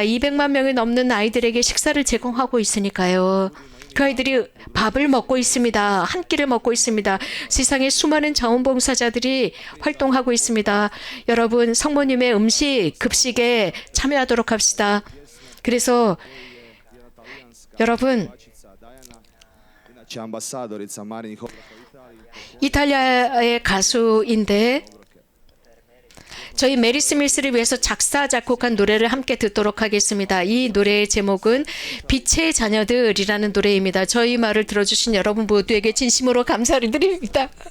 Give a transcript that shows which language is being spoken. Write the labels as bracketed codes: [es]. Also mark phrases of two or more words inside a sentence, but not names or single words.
[ko] 200만 명이 넘는 아이들에게 식사를 제공하고 있으니까요. 그 아이들이 밥을 먹고 있습니다. 한 끼를 먹고 있습니다. 세상에 수많은 자원봉사자들이 활동하고 있습니다. 여러분 성모님의 급식에 참여하도록 합시다. 그래서 여러분 [hr] inače ambasadorica Marinih [ko] 이탈리아의 가수인데 저희 메리 스미스를 위해서 작사 작곡한 노래를 함께 듣도록 하겠습니다. 이 노래의 제목은 빛의 자녀들이라는 노래입니다. 저희 말을 들어주신 여러분 모두에게 진심으로 감사를 드립니다.